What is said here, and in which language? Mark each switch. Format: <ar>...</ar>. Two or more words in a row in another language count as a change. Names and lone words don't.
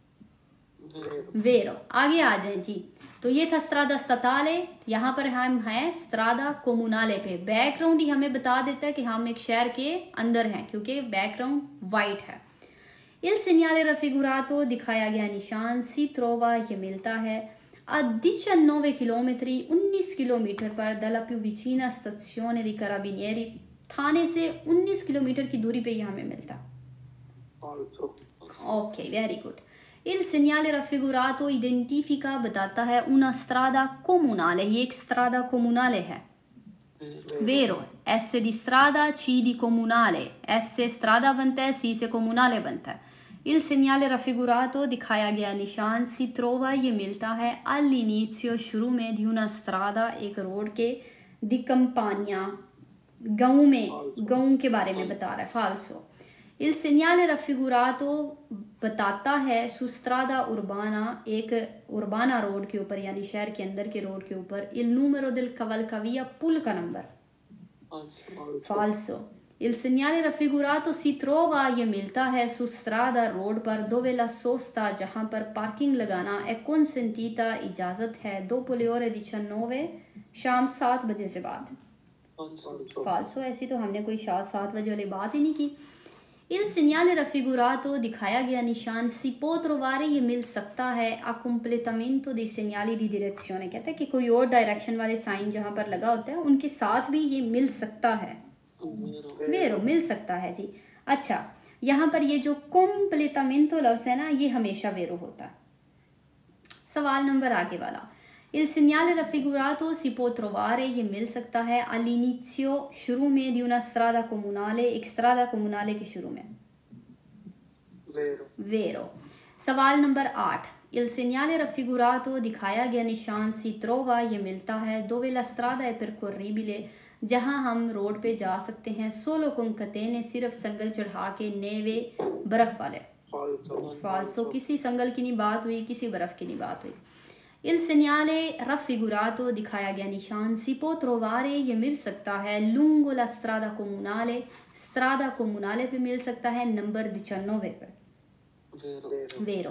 <hi>वेरो, आगे आ जाए जी। तो ये था</hi> <it>strada statale,</it> <hi>यहाँ पर हम हैं</hi> <it>strada comunale</it> <hi>पे। बैकग्राउंड ही हमें बता देता है कि हम एक शहर के अंदर हैं, क्योंकि बैकग्राउंड वाइट है।</hi> <it>il segnale raffigurato,</it> <hi>दिखाया गया निशान,</hi> <it>si trova,</it> <hi>ये मिलता है, a 19 किलोमीटर, 19 किलोमीटर पर,</hi> <it>dalla più vicina stazione di carabinieri,</it> <hi>थाने से 19 किलोमीटर की दूरी पे ये हमें मिलता।</hi> <en>OK, very good.</en> <it>il segnale raffigurato identifica,</it> <hi>बताता है</hi> <it>una strada comunale,</it> <hi>ये एक</hi> <it>strada comunale</it> <hi>है। वेरो,</hi> <it>S di strada, C di comunale,</it> <hi>S से strada बनता है, C से comunale बनता है।</hi> <it>il segnale raffigurato,</it> <hi>दिखाया गया निशान,</hi> <it>si trova,</it> <hi>ये मिलता है, all'inizio, शुरू में,</hi> <it>di una strada,</it> <hi>एक रोड के,</hi> <it>di campagna,</it> <hi>गाँव में, गाँव के बारे में बता रहा है। फाल्सो।</hi> <it>il segnale raffigurato</it> <hi>बताता है</hi> <it>su strada urbana,</it> <hi>एक उर्बाना रोड के ऊपर, यानी शहर के अंदर के रोड के ऊपर,</hi> <it>il numero del cavalcavia,</it> <hi>पुल का नंबर।</hi> <it>फाल्सो। il segnale raffigurato si trova,</it> <hi>ये मिलता है</hi> <it>su strada,</it> <hi>रोड पर,</hi> <it>dove la sosta,</it> <hi>जहाँ पर पार्किंग लगाना,</hi> <it>è consentita,</it> <hi>इजाज़त है,</hi> <it>dopo le ore 19,</it> <hi>शाम 7 बजे से बाद। फाल्सो, ऐसी तो हमने कोई 7 बजे वाली बात ही नहीं की।</hi> <it>il segnale raffigurato,</it> <hi>दिखाया गया निशान,</hi> <it>si può trovare,</it> <hi>ये मिल सकता है,</hi> <it>a completamento dei segnali di direzione,</it> <hi>कहता है कि कोई और डायरेक्शन वाले साइन जहाँ पर लगा होता है उनके साथ भी ये मिल सकता है। वेरो, मिल सकता है जी। अच्छा, यहाँ पर ये जो completamento लफ्ज़ है ना, ये हमेशा वेरो होता है। सवाल नंबर आगे वाला।</hi> <it>il segnale raffigurato si può trovare,</it> <hi>ये मिल सकता है, all'inizio, शुरू में,</hi> <it>di una strada comunale, एक strada comunale</it> <hi>के शुरू में। वेरो। सवाल नंबर 8।</hi> <it>il segnale raffigurato,</it> <hi>दिखाया गया निशान,</hi> <it>si trova,</it> <hi>ये मिलता है,</hi> <it>dove la strada è percorribile,</it> <hi>जहाँ हम रोड पे जा सकते हैं,</hi> <it>solo con catene,</it> <hi>सिर्फ संगल चढ़ा के, neve, बर्फ वाले। फाल्सो, किसी संगल की नहीं बात हुई, किसी बर्फ की नहीं बात हुई।</hi> <it>il segnale raffigurato,</it> <hi>दिखाया गया निशान,</hi> <it>si può trovare,</it> <hi>ये मिल सकता है,</hi> <it>lungo la strada comunale,</it> <hi>strada comunale पे मिल सकता है, नंबर 19 पर। वेरो।</hi>